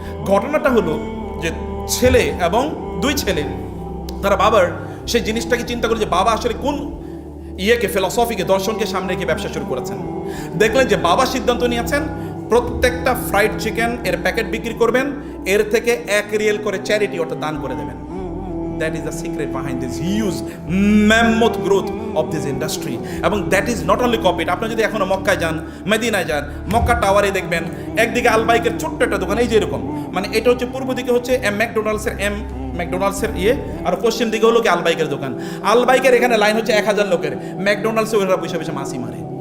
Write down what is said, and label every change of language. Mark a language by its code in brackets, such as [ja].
[bn] ঘটনাটা হলো যে ছেলে এবং 2 ছেলে তারা বাবার সেই জিনিসটাকে চিন্তা করে যে বাবা আসলে কোন ফিলসফিকে, দর্শনকে সামনে রেখে ব্যবসা শুরু করেছেন। দেখলেন যে বাবা সিদ্ধান্ত নিয়েছেন প্রত্যেকটা ফ্রাইড চিকেন এর প্যাকেট বিক্রি করবেন, এর থেকে 1 রিয়াল করে চ্যারিটি অর্থাৎ দান করে দেবেন। [en] That is the secret behind this huge mammoth growth of this industry. এবং that is not only copied. [bn] আপনি যদি এখনো মক্কায় যান, মদিনায় যান, মক্কা টাওয়ারে দেখবেন একদিকে আলবাইকের ছোট্ট একটা দোকান, এই যে এরকম, মানে এটা হচ্ছে পূর্ব দিকে হচ্ছে ম্যাকডোনাল্ডসের আর পশ্চিম দিকে হলো কি আলবাইকের দোকান। আলবাইকের এখানে লাইন হচ্ছে 1000 লোকের, ম্যাকডোনাল্ডসে ওরা বসে মাসি মারে।